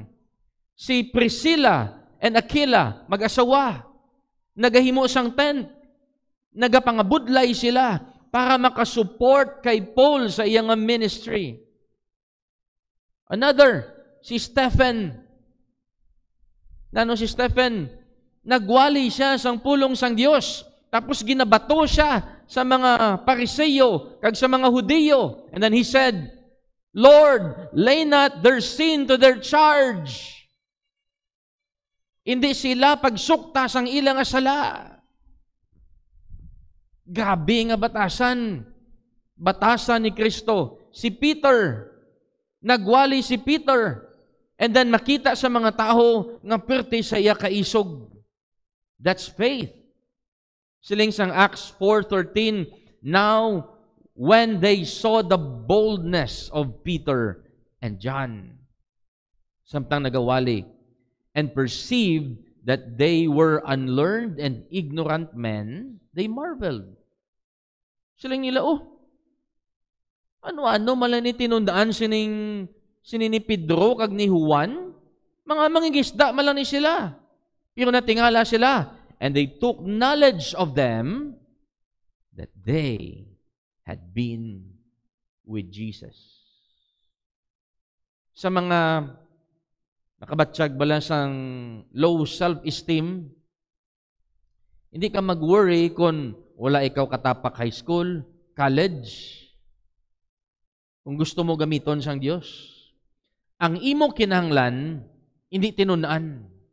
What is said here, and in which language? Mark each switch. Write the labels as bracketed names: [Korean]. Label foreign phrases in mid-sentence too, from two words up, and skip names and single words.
[Hiligaynon] Si Priscilla and Aquila, mag-asawa, nagahimo sang tent, nagapangabudlay sila para makasupport kay Paul sa iyang ministry. [English] Another, si Stephen. [Hiligaynon] Nano si Stephen? Nagwali siya sang pulong sang Dios. Tapos ginabato siya sa mga Pariseyo kag sa mga Hudiyo. [English] And then he said, Lord, lay not their sin to their charge. [Hiligaynon] Hindi sila pagsukta sang ilang asala. Grabe nga batasan. Batasan ni Kristo. Si Peter, nagwali si Peter. And then makita sa mga tao nga perti sa iya kaisog. [English] That's faith. [Hiligaynon] Siling sang [English] Acts 4:13, now when they saw the boldness of Peter and John, [Hiligaynon] samtang nagawali, [English] and perceived that they were unlearned and ignorant men, they marveled. [Hiligaynon] Siling nila, ano-ano mala ni tinundaan sini ni Pedro kag ni Juan? Mga mangingisda mala ni sila. Pero natingala sila. [English] And they took knowledge of them that they had been with Jesus. [Hiligaynon] Sa mga nakabatsyag bala sang [English] low self-esteem, [Hiligaynon] hindi ka mag-worry kung wala ikaw katapak [English] high school, college. [Hiligaynon] Kung gusto mo gamiton sang Dios, ang imo kinahanglan hindi tinun-an.